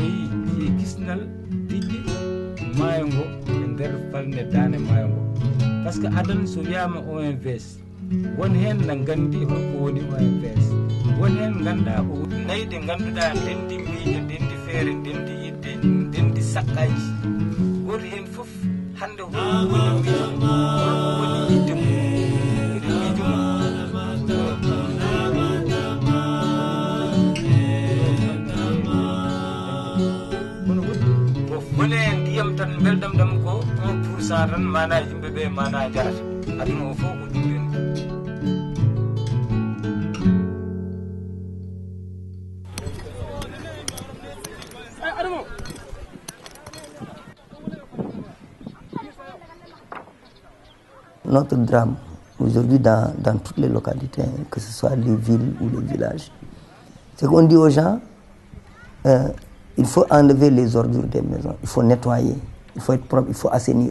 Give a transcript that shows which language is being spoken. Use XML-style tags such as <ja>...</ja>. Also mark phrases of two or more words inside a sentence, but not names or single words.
<ff>yi kisnal tijji maayo ngo e nder falde dane maayo ngo</ff> <fr>par ce que</fr> <ff>adan so wiyama OMVS won hen na gandi holko woni OMVS won hen ganduɗa ko nayi ɗe ngannduɗa ndendi miijo ndendi feere ndendi yidde ndendi sakkaji goto hen fof hande holko woni miijo holko woni yidde mum kadi miijo kono woɗɗi wone ndiyam tan beldam ɗam ko 1% tan mana yimɓeɓe mana jarata aduna o fof ko ɗum ren.</ff> <fr>Notre drame aujourd'hui dans toutes les localités, que ce soit les villes ou les villages, c'est qu'on dit aux gens, il faut enlever les ordures des maisons, il faut nettoyer, il faut être propre, il faut assainir.</fr>